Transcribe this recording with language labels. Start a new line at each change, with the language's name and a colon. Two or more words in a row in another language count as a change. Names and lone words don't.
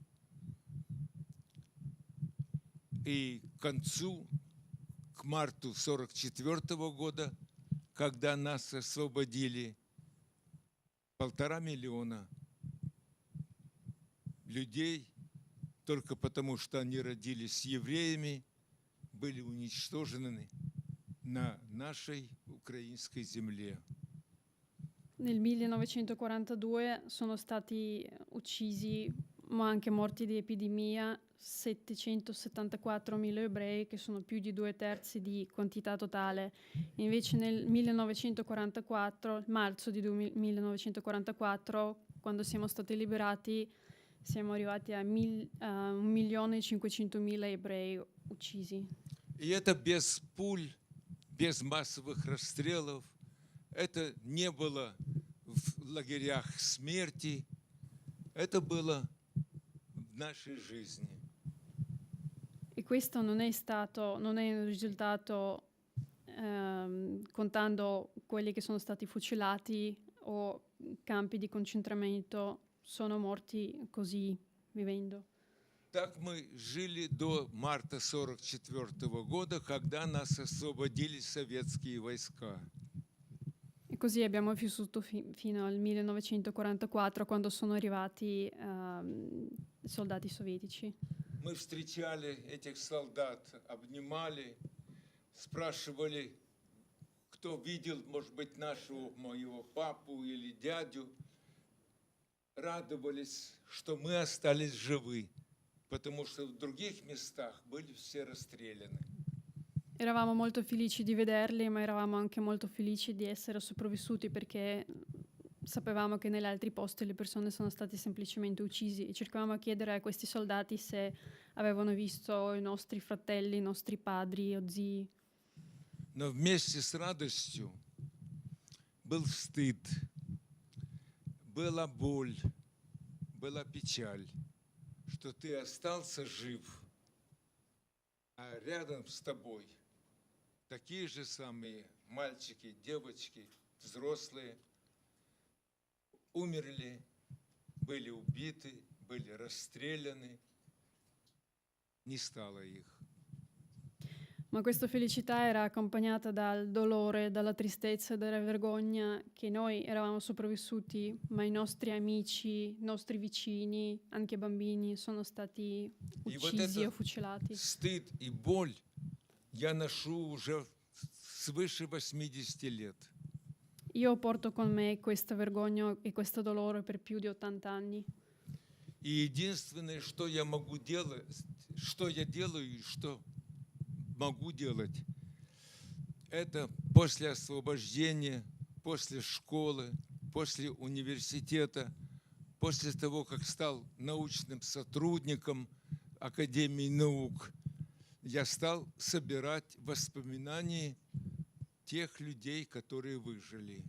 Russian: И к концу, к марту 1944 года, когда нас освободили, 1,5 миллиона людей, только потому что они родились евреями, были уничтожены на нашей украинской земле.
Italian: Nel 1942 sono stati uccisi, ma anche morti di epidemia, 774.000 ebrei, che sono più di 2/3 di quantità totale. Invece nel 1944, marzo di 1944, quando siamo stati liberati, siamo arrivati a 1.500.000 ebrei uccisi.
Russian: И это без пуль, без массовых расстрелов. Это не было в лагерях смерти. Это было в нашей жизни.
Italian: E questo non è un risultato contando quelli che sono stati fucilati o campi di concentramento, sono morti così, vivendo.
Russian: Так мы жили до марта 1944 года, когда нас освободили советские войска.
Italian: E così abbiamo vissuto fino al 1944, quando sono arrivati i soldati sovietici.
Russian: Мы встречали этих солдат, обнимали, спрашивали, кто видел, может быть, моего папу или дядю. Радовались, что мы остались живы, потому что в других местах были все расстреляны.
Italian: Eravamo molto felici di vederli, ma eravamo anche molto felici di essere sopravvissuti, perché sapevamo che negli altri posti le persone sono state semplicemente uccisi, e cercavamo di chiedere a questi soldati se avevano visto i nostri fratelli, i nostri padri o zii.
Russian: Но вместе с радостью был стыд, была боль, была печаль, что ты остался жив, а рядом с тобой такие же самые мальчики, девочки, взрослые умерли, были убиты, были расстреляны, не стало их.
Italian: Ma questa felicità era accompagnata dal dolore, dalla tristezza e dalla vergogna che noi eravamo sopravvissuti, ma i nostri amici, i nostri vicini, anche bambini, sono stati uccisi o fucilati.
Russian: Стыд и боль я ношу уже свыше 80 лет.
Italian: Io porto con me questa vergogna e questo dolore per più di 80 anni.
Russian: И единственное, что я могу делать, что я делаю и что могу делать, это после освобождения, после школы, после университета, после того, как стал научным сотрудником Академии наук, я стал собирать воспоминания тех людей, которые выжили.